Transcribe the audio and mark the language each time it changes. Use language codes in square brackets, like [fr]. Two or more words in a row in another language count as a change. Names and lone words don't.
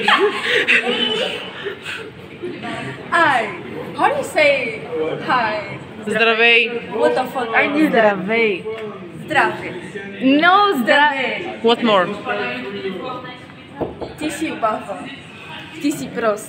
[en] Hi. How do you say hi? [bg] Здравей! Здравей! Здравей! No, здравей! [en] What more? [bg] Ти си баба. Ти си прост.